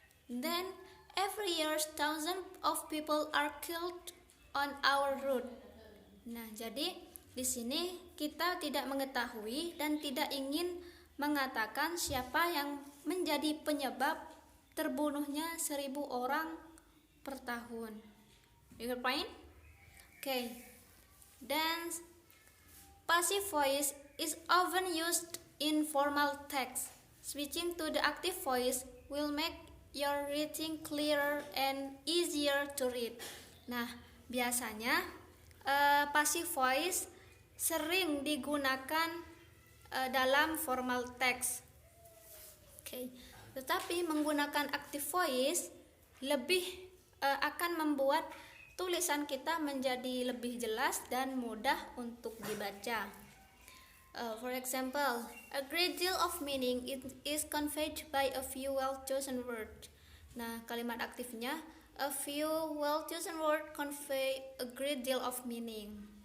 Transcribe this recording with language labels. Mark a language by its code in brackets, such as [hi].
[en] Then every year thousands of people are killed on our road. [id] Nah, jadi di sini kita tidak mengetahui dan tidak ingin mengatakan siapa yang menjadi penyebab terbunuhnya 1000 orang per tahun. [en] You get point? Okay. Then passive voice is often used in formal text. Switching to the active voice will make your reading clearer and easier to read. [id] Nah, biasanya passive voice sering digunakan dalam formal text. Okay. Tetapi menggunakan active voice lebih akan membuat tulisan kita menjadi lebih jelas dan mudah untuk dibaca. [en] For example, a great deal of meaning is conveyed by a few well-chosen words. [id] Nah, kalimat aktifnya, [en] a few well-chosen words convey a great deal of meaning.